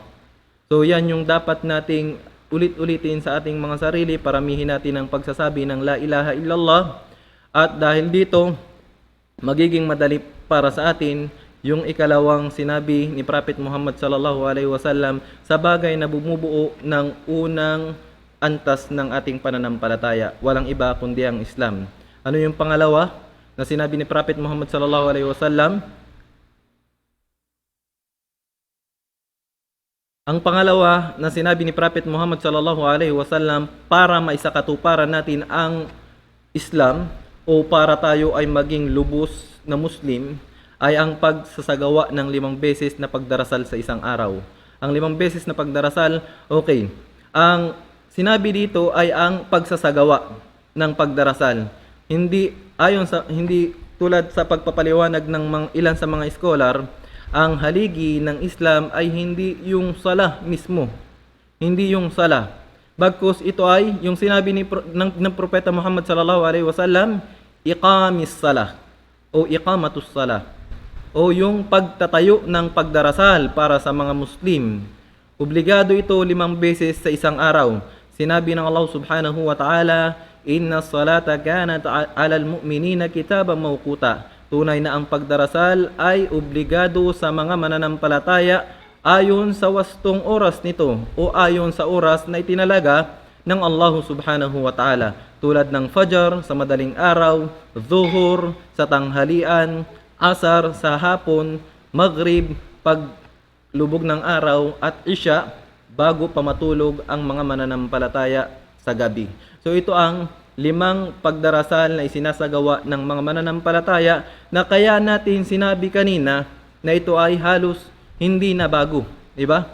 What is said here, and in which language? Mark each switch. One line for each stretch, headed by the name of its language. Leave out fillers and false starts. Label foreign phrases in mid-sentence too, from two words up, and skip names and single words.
Filipino: So yan yung dapat nating ulit-ulitin sa ating mga sarili, paramihin natin ang pagsasabi ng
Arabic: لا إله إلا الله.
Filipino: At dahil dito, magiging madali para sa atin yung ikalawang sinabi ni Prophet Muhammad
Arabic: صلى الله عليه وسلم
Filipino: sa bagay na bumubuo ng unang antas ng ating pananampalataya. Walang iba kundi ang Islam. Ano yung pangalawa na sinabi ni Prophet Muhammad
Arabic: صلى الله عليه وسلم?
Filipino: Ang pangalawa na sinabi ni Prophet Muhammad
Arabic: صلى الله عليه وسلم
Filipino: para maisakatuparan natin ang Islam o para tayo ay maging lubos na Muslim ay ang pagsasagawa ng 5 beses na pagdarasal sa isang araw. Ang 5 beses na pagdarasal, okay. Ang sinabi dito ay ang pagsasagawa ng pagdarasal. Hindi tulad sa pagpapaliwanag ng ilan sa mga scholar, ang haligi ng Islam ay hindi yung salah mismo. Hindi yung salah. Bagkus ito ay yung sinabi ng Propeta Muhammad
Arabic: صلى الله عليه وسلم, إقام الصلاة
Filipino: o
Arabic: إقامة الصلاة,
Filipino: o yung pagtatayo ng pagdarasal para sa mga Muslim. Obligado ito 5 beses sa isang araw. Sinabi ng Allah
Arabic: سبحانه وتعالى, إن الصلاة كانت على المؤمنين كتابا موقوتا.
Filipino: Tunay na ang pagdarasal ay obligado sa mga mananampalataya ayon sa wastong oras nito o ayon sa oras na itinalaga ng Allah
Arabic: سبحانه وتعالى.
Filipino: Tulad ng Fajr sa madaling araw, Zuhur sa tanghalian, Asar sa hapon, Maghrib pag lubog ng araw, at Isya bago pa matulog ang mga mananampalataya sa gabi. So ito ang 5 pagdarasal na isinasagawa ng mga mananampalataya na kaya natin sinabi kanina na ito ay halos hindi na bago, di ba?